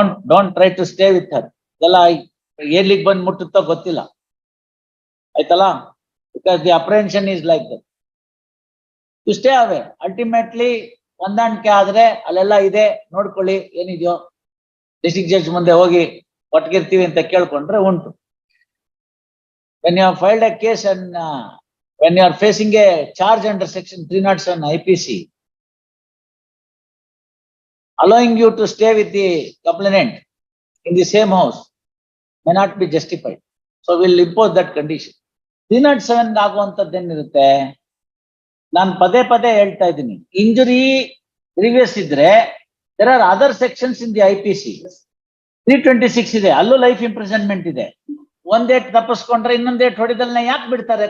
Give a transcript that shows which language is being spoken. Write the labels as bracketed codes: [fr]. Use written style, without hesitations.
[en] Don't try to stay with her. [kn] ಇದೆಲ್ಲ ಎಲ್ಲಿಗೆ ಬಂದ್ ಮುಟ್ಟುತ್ತೋ ಗೊತ್ತಿಲ್ಲ, ಆಯ್ತಲ್ಲ? [en] Because the apprehension is like that. To stay away. [kn] Ultimately ಹೊಂದಾಣಿಕೆ ಆದ್ರೆ ಅಲ್ಲೆಲ್ಲ ಇದೆ, ನೋಡ್ಕೊಳ್ಳಿ ಏನಿದೆಯೋ. ಡಿಸ್ಟ್ರಿಕ್ಟ್ ಜಡ್ಜ್ ಮುಂದೆ ಹೋಗಿ ಒಟ್ಟಿಗಿರ್ತೀವಿ ಅಂತ ಕೇಳ್ಕೊಂಡ್ರೆ ಉಂಟು. [en] when you have filed a case and when you are facing a charge under section 307 IPC, allowing you to stay with the complainant in the same house may not be justified. So we'll impose that condition. [kn] 307 ಆಗುವಂತದ್ದೇನಿರುತ್ತೆ, ನಾನು ಪದೇ ಪದೇ ಹೇಳ್ತಾ ಇದ್ದೀನಿ, [en] injury grievous [kn] ಇದ್ರೆ [en] there are other sections in the IPC. [kn] 326 ಇದೆ, ಅಲ್ಲೂ [en] life imprisonment [kn] ಇದೆ. ಒಂದೇಟ್ ತಪ್ಪಿಸ್ಕೊಂಡ್ರೆ ಇನ್ನೊಂದೇಟ್ ಹೊಡಿದಲ್ನ ಯಾಕೆ ಬಿಡ್ತಾರೆ?